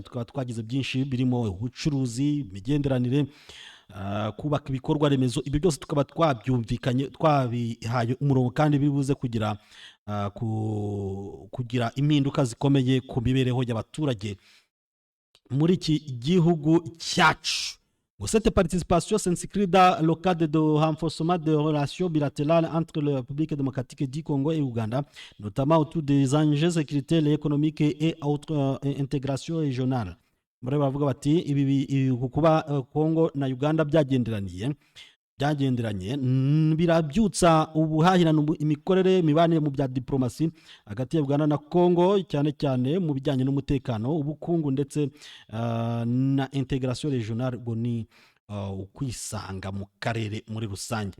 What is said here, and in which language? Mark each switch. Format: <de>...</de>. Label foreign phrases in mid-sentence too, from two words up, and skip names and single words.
<rw>Tukaba twagize byinshi birimo ubucuruzi, imigenderanire, kubaka ibikorwa remezo. Ibyo byose tukaba twabyumvikanye, twabihaye umurongo kandi bibuze kugira impinduka zikomeye ku mibereho y'abaturage muri iki gihugu cyacu.</rw> <fr>Cette participation s'inscrit dans le cadre de renforcement des relations bilatérales entre la République démocratique du Congo et Ouganda, notamment autour des enjeux sécuritaires et économiques et autres intégration régionale.</fr> <rw>Muri bavuga bati ibi kuba Congo na Uganda byagenderanye birabyutsa ubuhahirana, imikorere, imibanire mu bya diplomasi hagati ya Uganda na Congo, cyane cyane mu bijyanye n'umutekano, ubukungu ndetse na</rw> <fr>intégration régionale,</fr> <rw>ngo ni ukwisanga mu karere muri rusange.</rw>